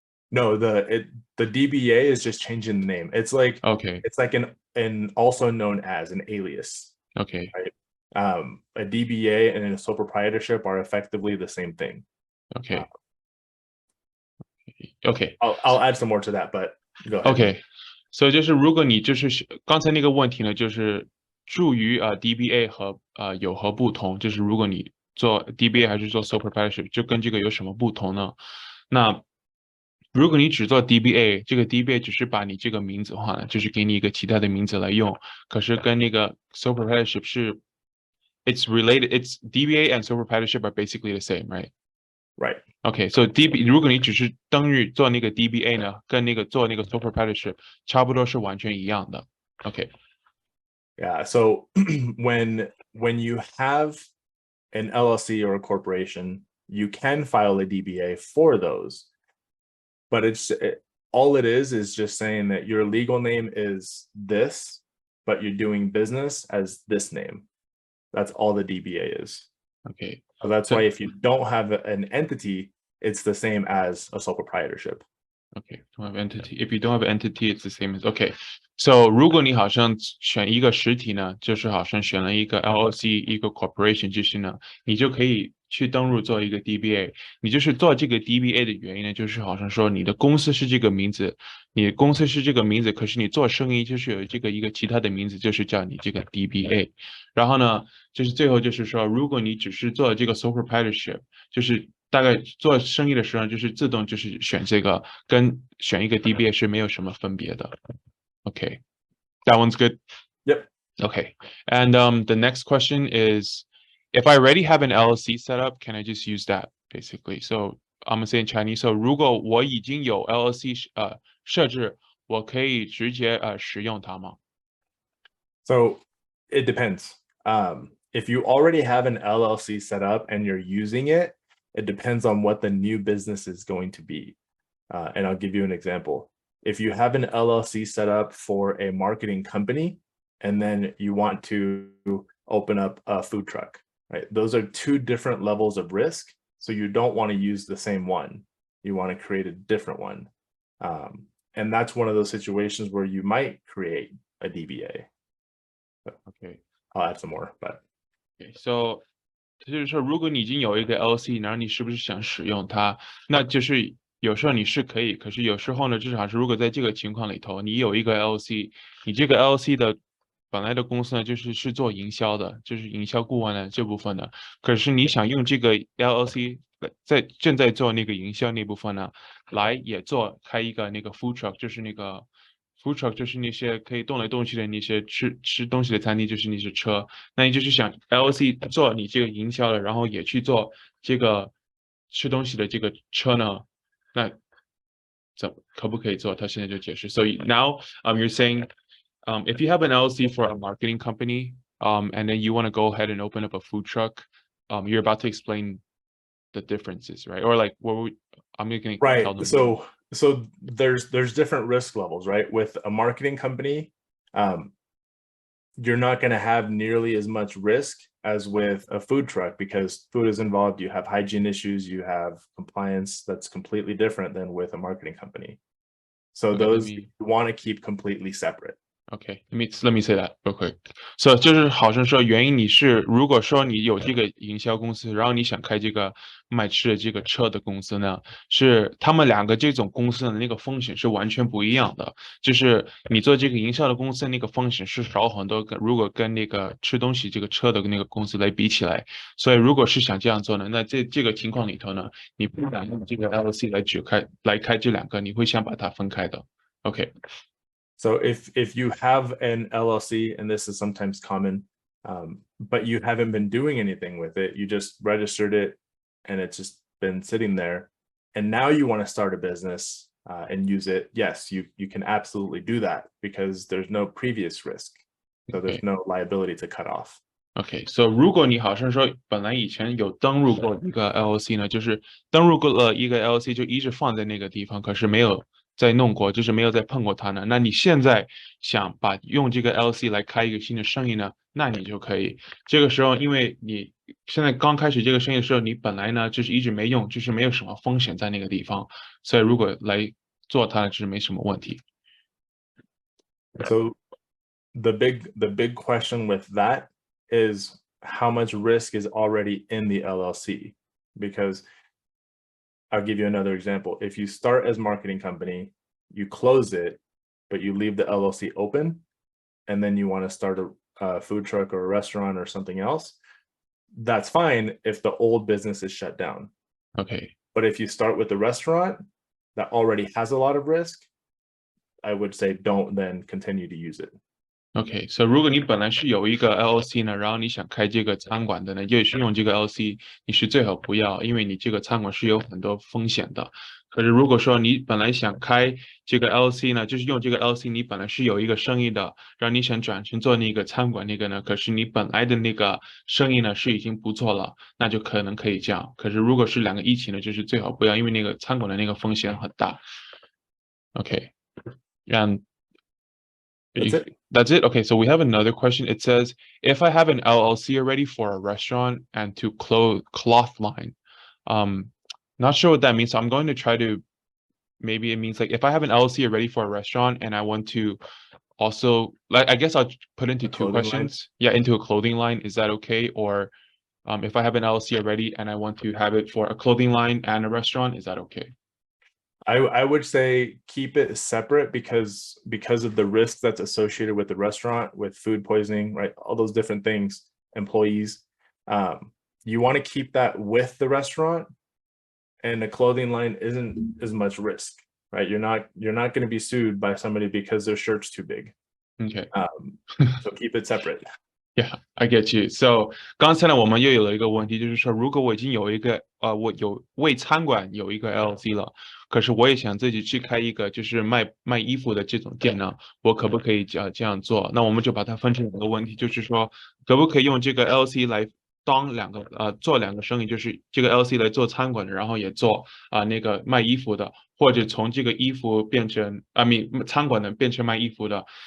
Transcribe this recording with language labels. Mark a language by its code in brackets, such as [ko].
[en] No, the DBA is just changing the name. It's like an also known as an alias. Okay. Right. A DBA and a sole proprietorship are effectively the same thing. Okay. Okay. I'll add some more to that, but go ahead. Okay. [zh] So 就是如果你就是刚才那个问题呢，就是注于DBA 和有何不同？就是如果你做 DBA 还是做 sole proprietorship，就跟这个有什么不同呢？那如果你只做 DBA， 这个 DBA 只是把你这个名字换了，就是给你一个其他的名字来用。可是跟那个 sole proprietorship 是 [en] it's related, it's DBA and sole proprietorship are basically the same, right? Right. [zh] Okay, so如果你只是登入做那个 DBA 呢，跟那个做那个 sole proprietorship 差不多是完全一样的。 [en] Okay. Yeah. So when you have an LLC or a corporation, you can file a DBA for those. But all it is just saying that your legal name is this, but you're doing business as this name. That's all the DBA is. Okay. So that's why if you don't have an entity, it's the same as a sole proprietorship. Okay, don't have entity. If you don't have entity, it's the same as okay. [zh] So 如果你好像选一个实体呢，就是好像选了一个 LLC 一个 corporation 就是呢，你就可以去登录做一个 DBA。你就是做这个 DBA 的原因呢，就是好像说你的公司是这个名字，你的公司是这个名字，可是你做生意就是有这个一个其他的名字，就是叫你这个 DBA。然后呢，就是最后就是说，如果你只是做这个 sole proprietorship，就是大概做生意的时候，就是自动就是选这个，跟选一个 DBA 是没有什么分别的。 [en] Okay, that one's good. Yep. Okay, and the next question is, if I already have an LLC set up, can I just use that basically? So I'm saying Chinese. [zh] So 如果我已经有 LLC 设置，我可以直接使用它吗？ [en] So it depends. If you already have an LLC set up and you're using it, it depends on what the new business is going to be. And I'll give you an example. If you have an LLC set up for a marketing company, and then you want to open up a food truck, right? Those are two different levels of risk. So you don't want to use the same one. You want to create a different one. And that's one of those situations where you might create a DBA. Okay. I'll add some more, but. Okay. [zh] So 就是说，如果你已经有一个 LLC，然后你是不是想使用它？那就是有时候你是可以，可是有时候呢，至少是如果在这个情况里头，你有一个 LLC，你这个 LLC 的本来的公司呢，是做营销的，就是营销顾问的这部分的。可是你想用这个 LLC 正在做那个营销那部分呢，来也开一个那个 food truck，就是那个 food truck，就是那些可以动来动去的那些吃东西的餐厅，就是那些车。那你就是想 LLC 做你这个营销的，然后也去做这个吃东西的这个车呢？那可不可以做？他现在就解释。 [en] So now you're saying if you have an LLC for a marketing company and then you want to go ahead and open up a food truck, you're about to explain the differences, right? Or like I'm going to tell them. So there's different risk levels, right? With a marketing company, you're not going to have nearly as much risk as with a food truck because food is involved. You have hygiene issues, you have compliance that's completely different than with a marketing company. So those you want to keep completely separate. Okay, let me say that real quick. [zh] So 就是好像说原因你是如果说你有这个营销公司，然后你想开这个卖吃的这个车的公司呢，是他们两个这种公司的那个风险是完全不一样的。就是你做这个营销的公司，那个风险是少很多，如果跟那个吃东西这个车的那个公司来比起来。所以如果是想这样做呢，那这个情况里头呢，你不敢用这个 LLC 来开这两个，你会想把它分开的。 [en] OK。 So if you have an LLC, and this is sometimes common, but you haven't been doing anything with it, you just registered it and it's just been sitting there, and now you want to start a business and use it, yes, you can absolutely do that because there's no previous risk. So there's no liability to cut off. [zh] Okay, so 如果你好像说本来以前有登录过一个 LLC 呢，就是登录过了一个 LLC 就一直放在那个地方，可是没有再弄过，就是没有再碰过它呢。那你现在想用这个 LLC 来开一个新的生意呢，那你就可以。这个时候，因为你现在刚开始这个生意的时候，你本来呢就是一直没用，就是没有什么风险在那个地方，所以如果来做它，就是没什么问题。 [en] So the big question with that is how much risk is already in the LLC, because I'll give you another example. If you start as marketing company, you close it, but you leave the LLC open, and then you want to start a food truck or a restaurant or something else, that's fine if the old business is shut down. Okay. But if you start with the restaurant that already has a lot of risk, I would say don't then continue to use it. [zh] OK， 所以如果你本来是有一个 LLC 呢，然后你想开这个餐馆的呢，也是用这个 LLC，你是最好不要，因为你这个餐馆是有很多风险的。可是如果说你本来想开这个 LLC 呢，就是用这个 LLC，你本来是有一个生意的，然后你想转成做那个餐馆那个呢，可是你本来的那个生意呢是已经不做了，那就可能可以这样。可是如果是两个一起呢，就是最好不要，因为那个餐馆的那个风险很大。 [en] OK， [zh] 让。 [en] That's it. Okay, so we have another question. It says, if I have an LLC already for a restaurant and to cloth line, not sure what that means. So I'm going to try to, maybe it means like if I have an LLC already for a restaurant and I want to also, like, I guess I'll put into two questions. Yeah, into a clothing line. Is that okay? Or if I have an LLC already and I want to have it for a clothing line and a restaurant, is that okay? I would say keep it separate because of the risk that's associated with the restaurant, with food poisoning, right? All those different things, employees. You want to keep that with the restaurant, and the clothing line isn't as much risk, right? You're not going to be sued by somebody because their shirt's too big. Okay. So keep it separate. Yeah, I get you. [zh] So 刚才呢，我们又有了一个问题，就是说，如果我已经有一个我有为餐馆有一个 LLC 了，可是我也想自己去开一个就是卖衣服的这种店呢，我可不可以这样做？那我们就把它分成两个问题，就是说，可不可以用这个 LLC 来当做两个生意，就是这个 LLC 来做餐馆的，然后也做那个卖衣服的，或者从这个衣服变成餐馆的变成卖衣服的。